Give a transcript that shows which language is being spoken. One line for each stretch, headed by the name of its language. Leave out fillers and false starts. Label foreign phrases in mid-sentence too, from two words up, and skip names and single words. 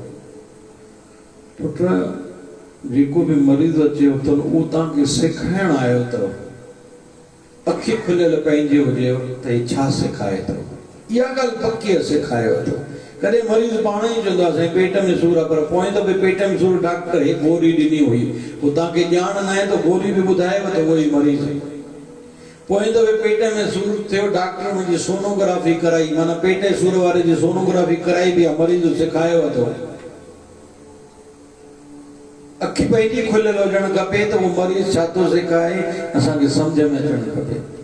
Sindhi: पुट जेको बि मरीज़ अचे त उहो तव्हांखे सेखारण आयो अथव, अखि खुलियल पंहिंजी हुजे त हे छा सेखारे थो, इहा ॻाल्हि पकी सेखारियो अथव। कदे मरीज पाण ही चवंदा साईं पेट में सूर आहे, पर पोइ त भई पेट में सूर डॉक्टर एक गोरी ॾिनी हुई, पोइ तव्हांखे ॼाण न आहे त गोरी बि ॿुधायव त उहो ई मरीज़। पोइ त भई पेट में सूर थियो, डॉक्टर मुंहिंजी सोनोग्राफी कराई, माना पेट जे सूर वारे जी सोनोग्राफी कराई बि आहे, मरीज़ सिखायव थो। अखि पंहिंजी खुलियल हुजणु खपे त उहो मरीज़ छा थो सिखाए असांखे सम्झ में अचणु खपे।